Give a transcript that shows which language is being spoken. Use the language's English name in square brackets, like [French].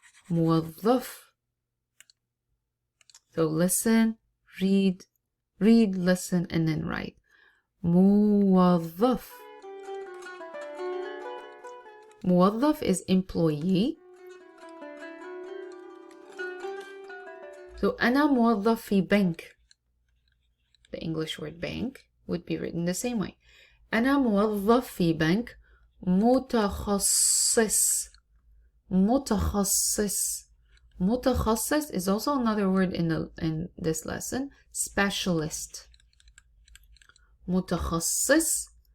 [Arabic] موظف. [English] So listen, read, listen, and then write. موظف. موظف is employee. [Arabic] So أنا موظف في bank. [English] The English word bank would be written the same way. [Arabic] أنا موظف في بنك متخصص. متخصص. [English] متخصص is also another word in this lesson. Specialist. متخصص.